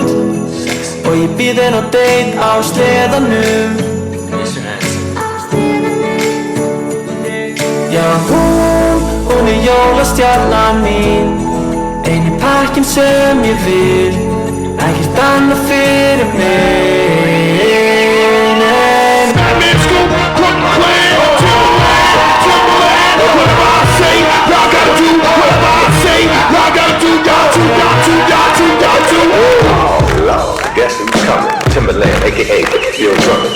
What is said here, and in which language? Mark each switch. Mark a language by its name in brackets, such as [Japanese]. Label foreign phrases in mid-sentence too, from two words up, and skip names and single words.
[Icelandic] Og ég býð henn á date á sleðanum. Já, hún jólastjarnan mín. Eini pakkinn sem ég vil. Ekkert annað fyrir mig. [English] Batman Scoop, Brooklyn Clan, Timberland, whatever I say, y'all gotta do, whatever I say, y'all gotta do, y'all too. Oh Lord, guess who's coming? Timberland, aka Bill Drummond.